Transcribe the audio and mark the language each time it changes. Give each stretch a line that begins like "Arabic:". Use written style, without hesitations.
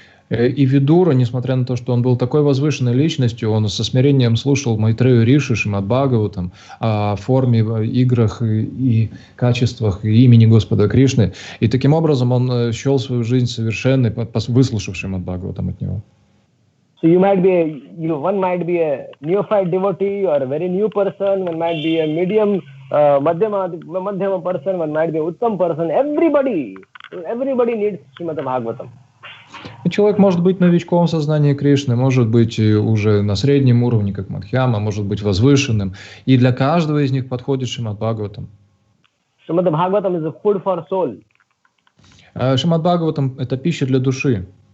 Russian: И Видура, несмотря на то, что он был такой возвышенной личностью, он со смирением слушал Майтрею Риши, Шримад-Бхагаватам о форме, играх и качествах и имени Господа Кришны. И таким образом он счел свою жизнь совершенной, выслушав Шримад-Бхагаватам от него.
English: So one might be a neophyte devotee or a very new person, one might be a medium, madhyama person, one might be a uttam person. Everybody needs Shrimad-Bhagavatam.
Russian: Человек может быть новичком в сознании Кришны, может быть уже на среднем уровне, как Мадхьяма, может быть возвышенным. И для каждого из них подходит Шримад-Бхагаватам.
English: Shrimad-Bhagavatam is a food for soul.
Russian: Шримад-Бхагаватам – это пища для души.